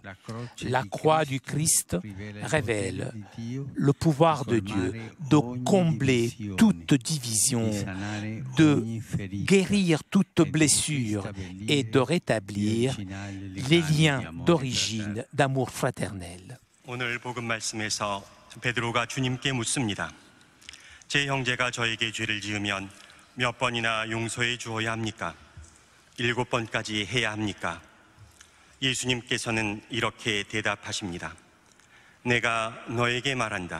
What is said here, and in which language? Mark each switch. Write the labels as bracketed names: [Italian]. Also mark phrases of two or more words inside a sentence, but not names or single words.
[French] La croix du Christ révèle le pouvoir de Dieu de combler toute division, de guérir toute blessure et de rétablir les liens d'origine d'amour fraternel. [Korean] 오늘 복음 말씀에서 베드로가 주님께 묻습니다. 제 형제가 저에게 죄를 지으면 몇 번이나 용서해 주어야 합니까? 7번까지 해야 합니까? 예수님께서는 이렇게 대답하십니다. 내가 너에게 말한다.